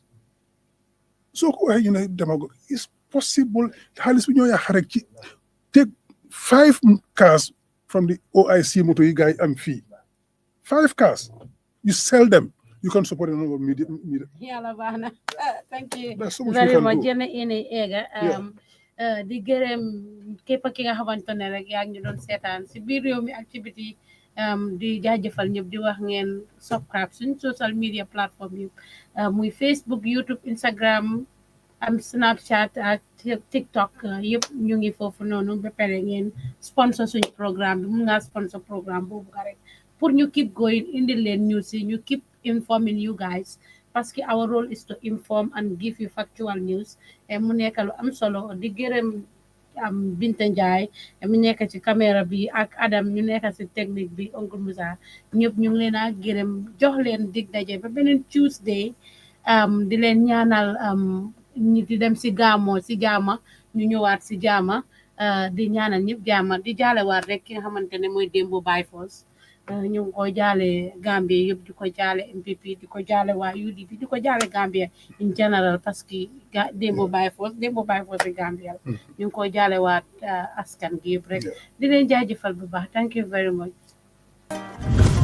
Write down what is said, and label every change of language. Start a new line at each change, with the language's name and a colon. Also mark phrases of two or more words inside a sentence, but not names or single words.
English: So, it's possible. Take 5 cars from the OIC motor guy and fee. 5 cars. You sell them. You can support another media. Thank you That's so much very we much. can do.
Wolof: Di gërëm képp ki nga xamante ne rek yaa ngi doon seetaan si biir réew mi activité di jaajëfal ñëpp di wax ngeen subscribe suñ
English: social media platform
Wolof: yëpp muy Facebook YouTube Instagram Snapchat ak TikTok yëpp ñu ngi foofu noonu ba pare ngeen sponsor suñ programme bi mun nga sponsor programme boobu ka rek pour ñu
English: keep going
Wolof: indil leen news yi ñu
English: keep informing you guys
French: parce que
English: our role is to inform and give you factual news
Wolof: mu nekk lu am solo di gërëm Binta Ndiaye mu nekk ci caméra bi ak Adam ñu nekk ci technique bi Oncle Moussa ñëpp ñu ngi leen a gërëm jox leen dig daje ba beneen Tuesday di leen ñaanal ñi di dem ci gàmmo ci jaama ñu ñëwaat ci jaama di ñaanal ñëpp jaama di jaalewaat rek ki nga xamante ne mooy Dembo Baye Foss ñu ngi ko jaale Gambie yëpp di ko jaale MPP di ko jaale waa UDP di ko jaale
English: Gambia in general
French: parce que
Wolof: Dembo Baye Foss yi Gambia ñu ngi ko jaale waat askan gi yëpp rek di leen jaajëfal bu baax
English: thank you very much